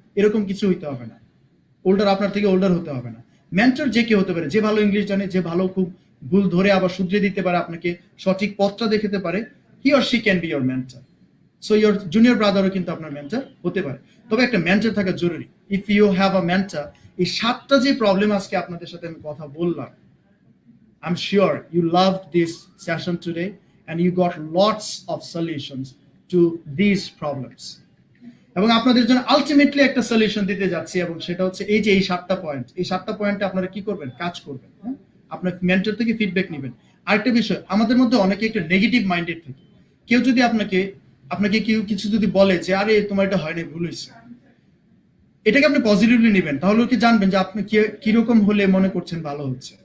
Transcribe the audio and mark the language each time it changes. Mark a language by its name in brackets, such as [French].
[Bangla] এরকম কিছু হইতে হবে না। ওল্ডার আপনার থেকে ওল্ডার হতে হবে না। মেন্টর যে কেউ হতে পারে, যে ভালো ইংলিশ জানে, যে ভালো খুব ভুল ধরে আবার শুধরে দিতে পারে, আপনাকে সঠিক পথটা দেখাতে পারে, [English] He or she can be your mentor. [Bangla] So your junior ব্রাদারও কিন্তু আপনার মেন্টর হতে পারে। তবে একটা মেন্টর থাকা জরুরি। [English] if you have a mentor, [Bangla] এই 7টা যে প্রবলেম আজকে আপনাদের সাথে আমি কথা বললাম, [English] I'm sure you loved this session today and you got lots of solutions to these problems. [Bangla] এবং আপনাদের জন্য আলটিমেটলি একটা সলিউশন দিতে যাচ্ছি, এবং সেটা হচ্ছে এই যে এই 7টা পয়েন্ট, এই 7টা পয়েন্টে আপনারা কি করবেন, কাজ করবেন। হ্যাঁ, আপনার মেন্টর থেকে ফিডব্যাক নেবেন। আরেকটা বিষয়, আমাদের মধ্যে অনেকে একটু নেগেটিভ মাইন্ডেড থাকে। কেউ যদি আপনাকে কেউ কিছু যদি বলে যে আরে তোমার এটা হয় না, ভুল হয়েছে, এটাকে আপনি পজিটিভলি নেবেন, তাহলে কি জানবেন যে আপনি কিরকম হলে মনে করছেন ভালো হচ্ছে।